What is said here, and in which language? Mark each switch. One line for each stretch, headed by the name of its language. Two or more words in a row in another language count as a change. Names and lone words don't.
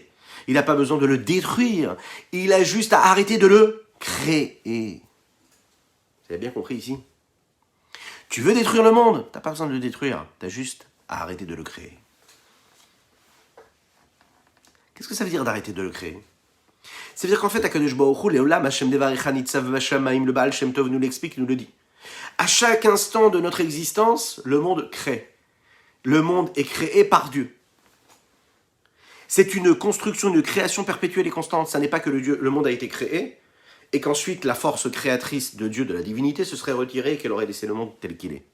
French: Il n'a pas besoin de le détruire. Il a juste à arrêter de le créer. Vous avez bien compris ici? Tu veux détruire le monde? Tu n'as pas besoin de le détruire. Tu as juste à arrêter de le créer. Qu'est-ce que ça veut dire d'arrêter de le créer? Ça veut dire qu'en fait,
Hebrew: הקדוש ברוך הוא, לעולם, השם דברך נצב בשמים,
French: le Baal Shem Tov nous l'explique, il nous le dit. À chaque instant de notre existence, le monde crée. Le monde est créé par Dieu. C'est une construction, une création perpétuelle et constante. Ça n'est pas que le monde a été créé et qu'ensuite la force créatrice de Dieu, de la divinité, se serait retirée et qu'elle aurait laissé le monde tel qu'il est.